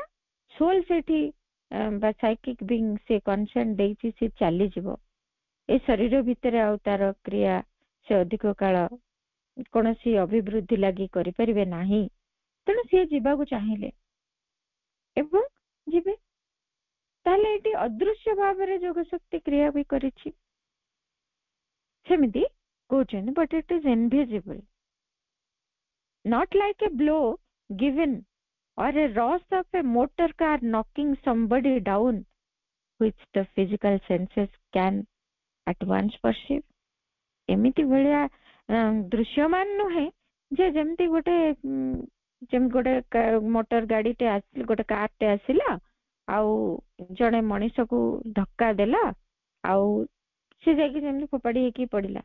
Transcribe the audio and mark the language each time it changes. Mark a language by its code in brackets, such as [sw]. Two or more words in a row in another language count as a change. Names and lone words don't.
[or] ସୋଲ ସେଠି ବା [en] psychic being [or] ସେ କନସେଣ୍ଟ ଦେଇଛି, ସେ ଚାଲିଯିବ ଏ ଶରୀର ଭିତରେ, ଆଉ ତାର କ୍ରିୟା ସେ ଅଧିକ କାଳ କୌଣସି ଅଭିବୃଦ୍ଧି ଲାଗି କରିପାରିବେ ନାହିଁ। ତେଣୁ ସିଏ ଯିବାକୁ ଚାହିଁଲେ ଏବଂ ଯିବେ। ତାହେଲେ ଏଠି ଅଦୃଶ୍ୟ ଭାବରେ ଯୋଗ ଶକ୍ତି କ୍ରିୟା ବି କରିଛି। ସେମିତି କହୁଛନ୍ତି, [en] but it is invisible, not like a blow given or a rush of a motor car knocking somebody down, which the physical senses can at once perceive. [or] ଏମିତି ଭଳିଆ ଦୃଶ୍ୟମାନ ନୁହେଁ ଯେ ଯେମିତି ଗୋଟେ ମୋଟର ଗାଡିଟେ ଆସିଲା, ଗୋଟେ କାରଟେ ଆସିଲା ଆଉ ଜଣେ ମଣିଷକୁ ଧକ୍କା ଦେଲା ଆଉ ସେ ଯାଇକି ଯେମିତି ଫୋପାଡି ହେଇକି ପଡିଲା।